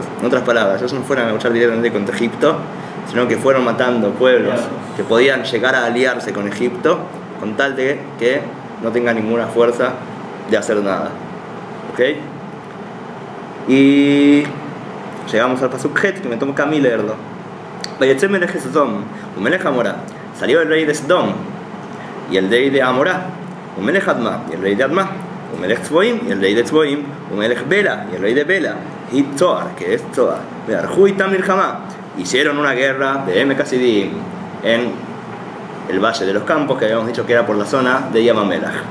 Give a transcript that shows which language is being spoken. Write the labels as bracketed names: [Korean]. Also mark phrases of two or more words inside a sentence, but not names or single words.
[Spanish] En otras palabras, ellos no fueron a luchar directamente contra Egipto, sino que fueron matando pueblos que podían llegar a aliarse con Egipto, con tal de que no tengan ninguna fuerza de hacer nada. ¿Ok? Y llegamos al Pasuk Het, que me toca a mí leerlo. [Hebrew] ויצא מלך סדום ומלך עמורה. [Spanish] Salió el rey de Sodom y el rey de Amorá, umelech Adma y el rey de Adma, umelech Tzvoim y el rey de Tzvoim, umelech Bela y el rey de Bela, y Tzoar, que es Tzoar. [Hebrew] ויערכו אתם מלחמה. [Spanish] Hicieron una guerra de Emek Hasidim en el Valle de los Campos, que habíamos dicho que era por la zona de Yamamelach.